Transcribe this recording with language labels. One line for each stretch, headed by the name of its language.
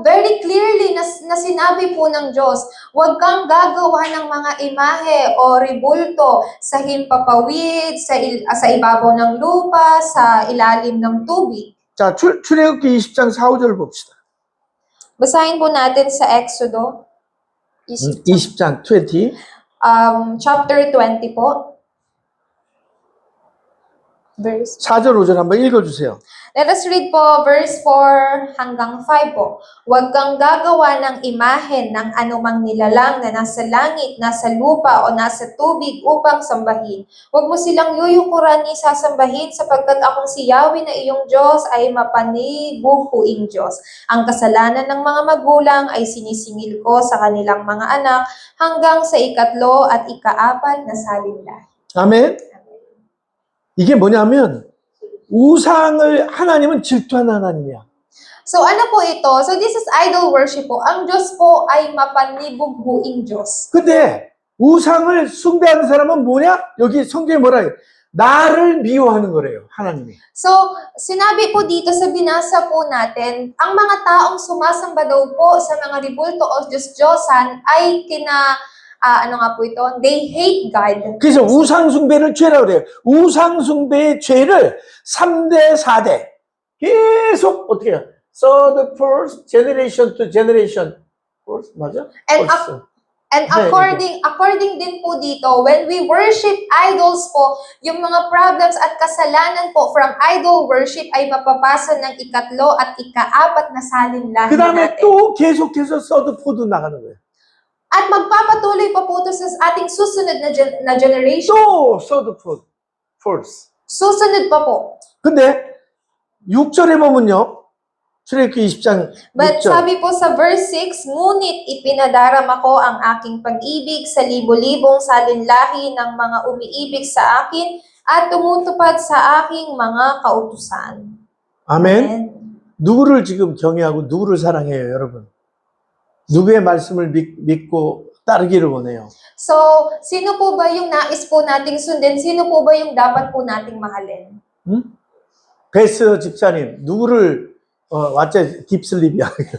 Filipino: Very clearly na sinabi po ng Diyos, huwag kang gagawa ng mga imahe o ribulto sa himpapawid, sa ibabaw ng lupa, sa ilalim ng tubig.
Korean: 자, 출애굽기 20장 4, 5절 봅시다.
Filipino: Basahin po natin sa Exodo
Korean: 20장 20.
English: chapter 20 po. Verse
Korean: 4절 5절 한번 읽어주세요.
English: Let us read po verse 4 hanggang 5 po.
Filipino: Huwag kang gagawa ng imahen ng anumang nilalang na nasa langit, nasa lupa o nasa tubig upang sambahin. Huwag mo silang yuyukuran ni sasambahin sapagkat akong si Yahweh na iyong Diyos ay mapanibughuing Diyos. Ang kasalanan ng mga magulang ay sinisingil ko sa kanilang mga anak hanggang sa 3 at 4 na salinlahi.
Korean: 아멘. 이게 뭐냐면 우상을 하나님은 질투하는 하나님이야.
Filipino: So ano po ito?
English: So this is idol worship po.
Filipino: Ang Diyos po ay mapanibughuing Diyos.
Korean: 근데 우상을 숭배하는 사람은 뭐냐? 여기 성경에 뭐라 해요? 나를 미워하는 거래요, 하나님이.
Filipino: So, sinabi po dito sa binasa po natin, ang mga taong sumasamba daw po sa mga ribulto o Diyos-Diyosan ay ano nga po ito?
English: They hate God.
Korean: 그래서 우상숭배를 죄라고 그래요. 우상숭배의 죄를 3대, 4대 계속 어떻게 해요?
English: Third, fourth, generation to generation. Fourth,
Korean: 맞아?
English: And Fourth.
Filipino: And according din po dito,
English: when we worship idols
Filipino: po, yung mga problems at kasalanan po from idol worship ay mapapasa ng ikatlo at ikaapat na salinlahi
Korean: 그 다음에
Filipino: natin.
Korean: 또 계속해서
English: third, fourth
Korean: 나가는 거예요.
Filipino: At magpapatuloy pa po ito sa ating susunod na generation.
Korean: 또
English: third, fourth.
Filipino: Susunod pa po.
Korean: 근데 6절에 보면요. 출애굽기 20장
English: But
Korean: 6절.
Filipino: sabi po sa verse 6, ngunit ipinadarama ko ang aking pag-ibig sa libo-libong salinlahi ng mga umiibig sa akin at tumutupad sa aking mga kautusan.
Korean: 아멘. 누구를 지금 경외하고 누구를 사랑해요, 여러분? 누구의 말씀을 믿고 따르기를 원해요?
Filipino: So, sino po ba yung nais po nating sundin? Sino po ba yung dapat po nating mahalin?
Korean: 베스 집사님, 누구를 왓째 딥슬립이야.